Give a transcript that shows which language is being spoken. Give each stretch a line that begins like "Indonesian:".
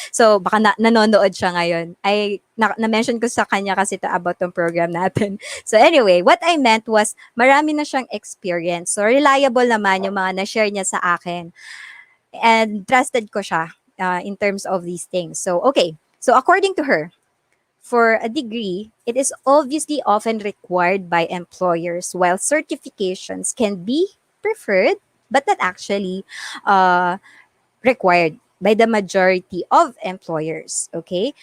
Filipino: So, baka nanonood siya ngayon. Na-mention ko sa kanya kasi ito about tong program natin.
English: So, anyway, what I meant was,
Filipino: marami na siyang
English: experience.
Filipino: So, reliable naman yung mga na-share niya sa akin.
English: And trusted
Filipino: ko siya
English: in terms of these things. So, okay. So, according to her, for a degree, it is obviously often required by employers, while certifications can be preferred, but not actually required by the majority of employers, okay?